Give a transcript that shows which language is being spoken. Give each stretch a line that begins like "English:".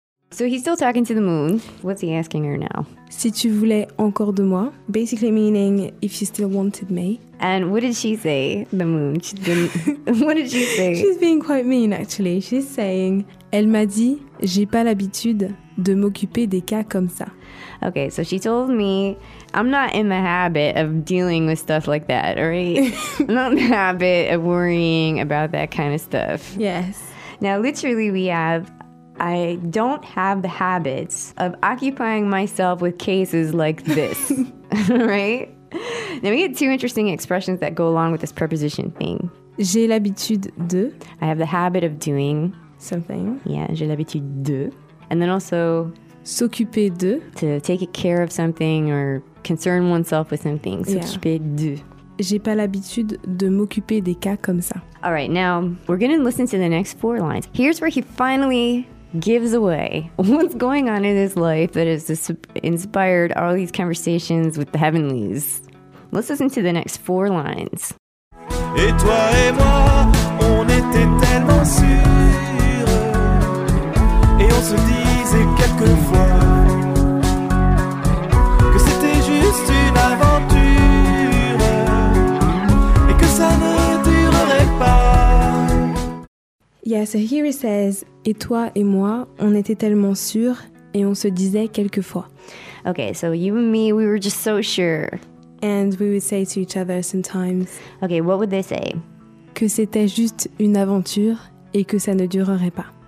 English: So he's still talking to the moon. What's he asking her now?
French: Si tu voulais encore de moi.
English: Basically meaning, if you still wanted me. And what did she say, the moon? What did she say? She's being quite mean, actually. She's saying,
French: elle m'a dit, j'ai pas l'habitude de m'occuper des cas comme ça.
English: Okay, so she told me, I'm not in the habit of dealing with stuff like that, right? I'm not in the habit of worrying about that kind of stuff. Yes. Now, literally, we have... I don't have the habits of occupying myself with cases like this, right? Now, we get two interesting expressions that go along with this preposition thing.
French: J'ai l'habitude de.
English: I have the habit of doing. Something. Yeah,
French: j'ai l'habitude de.
English: And then also.
French: S'occuper de.
English: To take care of something or concern oneself with something.
French: S'occuper yeah. de. J'ai pas l'habitude de m'occuper des cas comme ça.
English: All right, now, we're going to listen to the next four lines. Here's where he finally... gives away what's going on in his life that has inspired all these conversations with the heavenlies. Let's listen to the next four lines.
French: Et toi et moi, on était tellement sûrs. Et on se disait quelquefois que c'était juste une aventure et que ça ne durerait pas.
English: Yeah, so here he says,
French: et toi et moi, on était tellement sûrs et on se disait quelquefois.
English: Okay, so you and me, we were just so sure. And we would say to each other sometimes. Okay, what would they say?
French: Que c'était juste une aventure et que ça ne durerait pas.